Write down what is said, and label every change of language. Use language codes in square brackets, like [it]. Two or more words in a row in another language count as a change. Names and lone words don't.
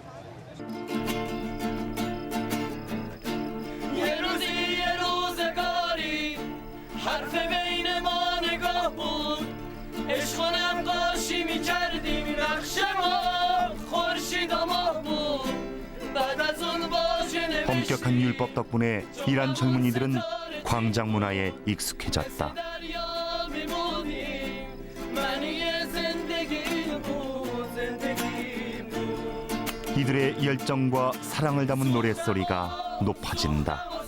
[fa] حرف بین ما نگاه بود عشق و نقاشی می‌کردیم نقش ما خورشید و ماه بود بعد از اون واژه [ko] 엄격한 율법 덕분에 이란 젊은이들은 광장 문화에 익숙해졌다. [fa] میمونیم معنی زندگی بود [ko] 이들의 열정과 사랑을 담은 노랫소리가 높아진다.